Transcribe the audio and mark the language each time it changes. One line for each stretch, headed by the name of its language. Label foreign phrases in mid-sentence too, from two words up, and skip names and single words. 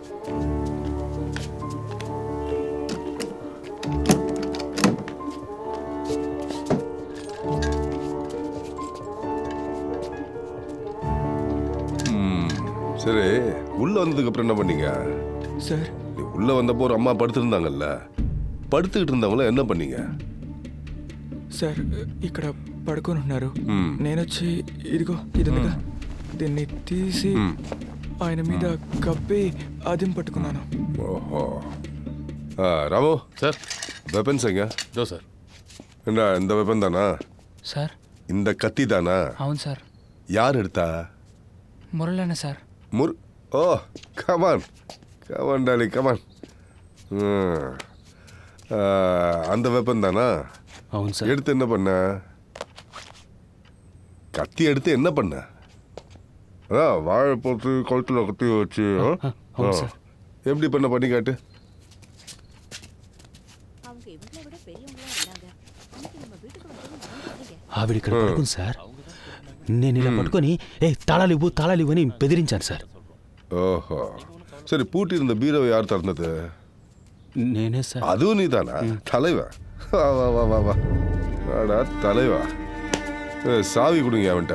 Tamil: சரி, உள்ள வந்ததுக்கு அப்புறம் என்ன பண்ணீங்க
Telugu: సార్?
Tamil: நீ உள்ள வந்தப்போ ஒரு அம்மா படுத்திருந்தாங்கல்ல, పడుతుகிட்டு இருந்தவங்கள என்ன பண்ணீங்க?
Telugu: సార్, ఇక్కడ పడుకొని ఉన్నారు. నేను వచ్చి ఇదిగో ఇది ఉందిగా, దీన్ని తీసి ఆయన మీద కప్పి అదిం పట్టుకున్నాను.
Tamil: ஓஹோ. ராமு
Telugu: సార్.
Tamil: வெப்பன்ஸ் எங்க?
Telugu: దో సార్.
Tamil: இந்த வெப்பன் தானா
Telugu: సార్?
Tamil: இந்த கத்தி தானா?
Telugu: అవును సార్.
Tamil: யார் எடுத்தா?
Telugu: మురళన్న సార్.
Tamil: ஓ,
English: come on come on
Tamil: டாலி கமான். அந்த வெப்பன் தானா?
Telugu: అవును సార్.
Tamil: எடுத்து என்ன பண்ண? கத்தி எடுத்து என்ன பண்ண? அதான் வாழை போட்டு கழுத்தில் கத்தி வச்சு எப்படி பண்ணி காட்டு.
Telugu: ఆవిడ ఇక్కడ పడుకుంది సార్. నేను ఇలా పట్టుకొని తాళాలు ఇవ్వు అని బెదిరించాను సార్.
Tamil: ஓஹோ சரி பூட்டி இருந்த பீரோவை யார் திறந்தது?
Telugu: నేనే సార్.
Tamil: அதுவும் நீதானா? தலைவா வா வா வா வா வா வாடா தலைவா. சாவி கொடுங்க அவன்கிட்ட.